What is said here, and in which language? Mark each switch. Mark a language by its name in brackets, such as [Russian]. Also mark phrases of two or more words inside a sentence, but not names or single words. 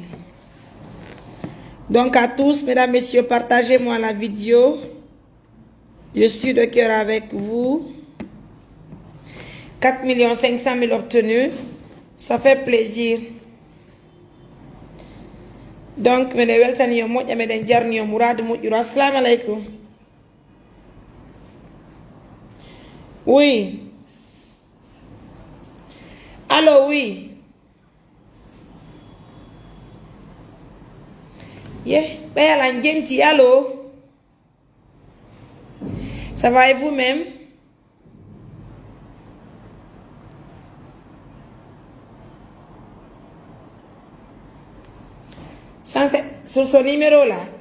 [French] Donc à tous, mesdames, messieurs, partagez-moi la vidéo. Je suis de cœur avec vous. 4 500 000 obtenus. Ça fait plaisir. Donc, je [Fula] weltani moƴƴa meɗen jarni yo mourade moƴƴuru. [Arabic] Assalamu alaikum. [French] Oui. Allô, oui. [Fula] Yeah, ɓeyala jenti, allô. [French] Ça va et vous-même? Sur ce numéro-là.